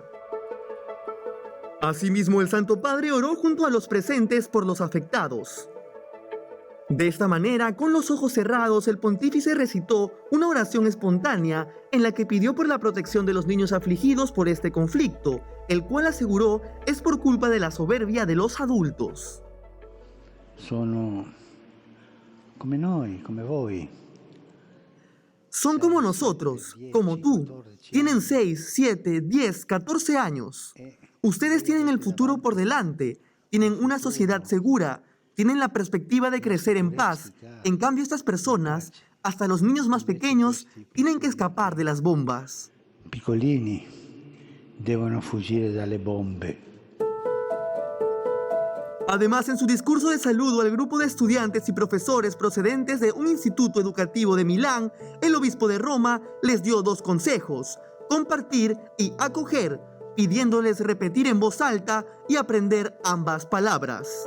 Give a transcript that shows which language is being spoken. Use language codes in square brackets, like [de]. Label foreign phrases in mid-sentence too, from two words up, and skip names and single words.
[es] Asimismo, el Santo Padre oró junto a los presentes por los afectados. De esta manera, con los ojos cerrados, el pontífice recitó una oración espontánea en la que pidió por la protección de los niños afligidos por este conflicto, el cual aseguró es por culpa de la soberbia de los adultos. [it] Sono come noi, come voi. [es] Son como nosotros, como tú. Tienen 6, 7, 10, 14 años. Ustedes tienen el futuro por delante, tienen una sociedad segura, tienen la perspectiva de crecer en paz. En cambio, estas personas, hasta los niños más pequeños, tienen que escapar de las bombas. [it] Piccolini devono fuggire dalle bombe. [es] Además, en su discurso de saludo al grupo de estudiantes y profesores procedentes de un instituto educativo de Milán, el obispo de Roma les dio 2 consejos: compartir y acoger, pidiéndoles repetir en voz alta y aprender ambas palabras.